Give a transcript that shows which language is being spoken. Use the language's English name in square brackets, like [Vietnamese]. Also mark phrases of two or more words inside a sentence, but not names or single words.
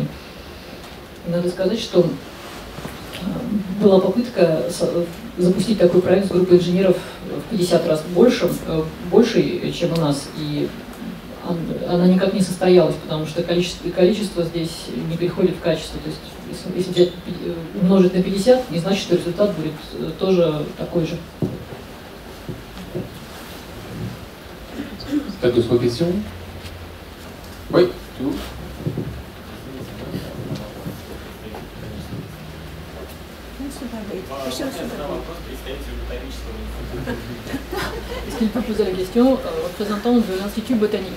[Russian] И надо сказать, что была попытка запустить такой проект с группой инженеров в 50 раз больше, чем у нас, и она никак не состоялась, потому что количество здесь не переходит в качество. То есть, если взять, умножить на 50, не значит, что результат будет тоже такой же. [French] Pas d'autres questions? Oui, c'est vous. Merci. Est-ce qu'il peut poser la question représentant de l'Institut botanique?